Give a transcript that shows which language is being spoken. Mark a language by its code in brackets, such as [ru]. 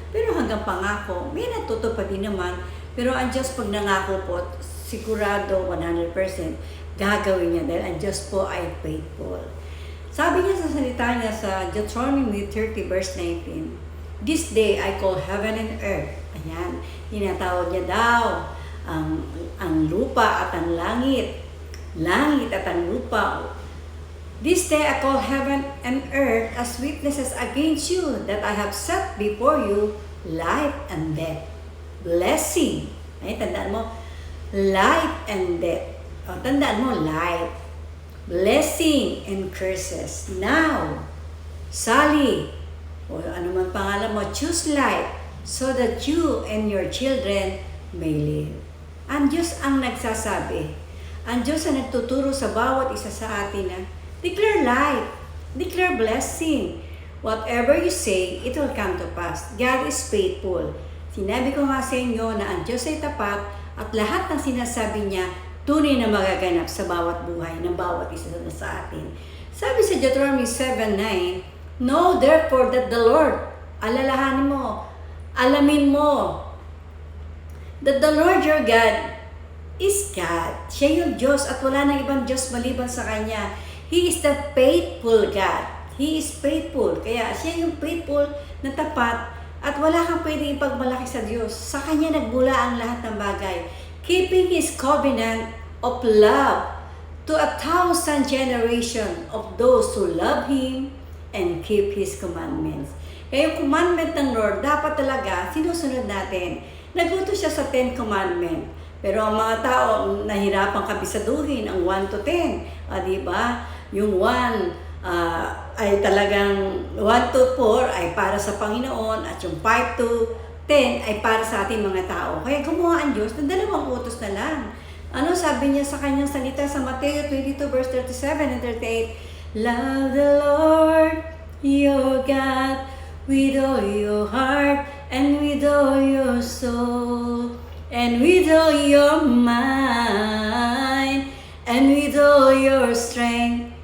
[tl] Pero hanggang pangako, may natutupad din naman. Pero ang Diyos pag nangako po, sigurado 100% gagawin niya dahil ang Diyos po ay faithful. Sabi niya sa salita niya sa [en] Deuteronomy 30 verse 19, "This day I call heaven and earth." [tl] Ayan, tinatawag niya daw ang lupa at ang langit. Langit at ang lupa. [en] "This day I call heaven and earth as witnesses against you that I have set before you life and death. Blessing." [tl] Ay, tandaan mo, [en] life and death. [tl] O, tandaan mo, [en] life. Blessing and curses. Now, Sally, [tl] o ano man pangalan mo, [en] choose life so that you and your children may live. [tl] Ang Diyos ang nagsasabi. Ang Diyos ang nagtuturo sa bawat isa sa atin na [en] declare life, declare blessing. Whatever you say, it will come to pass. God is faithful. [tl] Sinabi ko nga sa inyo na ang Diyos ay tapat at lahat ng sinasabi niya tunay na magaganap sa bawat buhay ng bawat isa sa atin. [en] Sabi sa Deuteronomy 7:9, "Know therefore that the Lord," [tl] alalahanin mo, alamin mo, [en] "that the Lord your God is God." [tl] Siya yung Diyos at wala nang ibang Diyos maliban sa Kanya. [en] He is the faithful God. He is faithful. [tl] Kaya siya yung faithful na tapat at wala kang pwedeng ipagmalaki sa Diyos. Sa Kanya nagbula ang lahat ng bagay. [en] Keeping His covenant of love to 1,000 generation of those who love Him and keep His commandments. [tl] Kaya yung commandment ng Lord, dapat talaga sinusunod natin. Nagutos siya sa 10 commandment. Pero ang mga tao, nahirapang kabisaduhin ang 1 to 10. Diba? Yung 1, ay talagang 1 to 4 ay para sa Panginoon at yung 5 to 10 ay para sa ating mga tao. Kaya gumawa ang Diyos ng 2 utos na lang. Ano sabi niya sa kanyang salita sa Mateo 22 verse 37 and 38? [en] "Love the Lord your God with all your heart and with all your soul and with all your mind and with all your strength.